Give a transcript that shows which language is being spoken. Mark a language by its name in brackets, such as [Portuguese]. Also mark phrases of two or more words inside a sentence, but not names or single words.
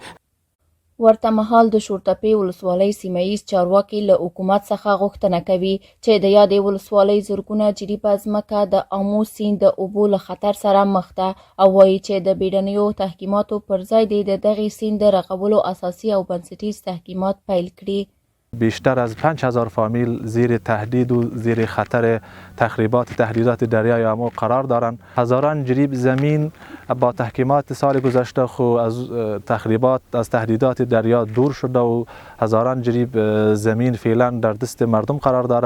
[Pashto] ورته مهال د شورتپې ولسوالۍ سیمهیز چارواکي له حکومت څخه غوښتنه کوي چې د یادې ولسوالۍ زرګونه جریبه ځمکه د آمو سیند د اوبو له خطر سره مخ ده او وایي چې د بیړنیو تحقیماتو پر ځای د دغې سیند د رغولو اساسي او بنسټیز تحقیمات پیل کړي. [Persian] بیشتر از 5000 فامیل زیر تهدید و زیر خطر تهدیدات دریای آمو قرار دارند. هزاران جریب زمین با تحقیمات سال گذشته خو از تهدیدات دریا دور شده و هزاران جریب زمین فعلا در دست مردم قرار دارد.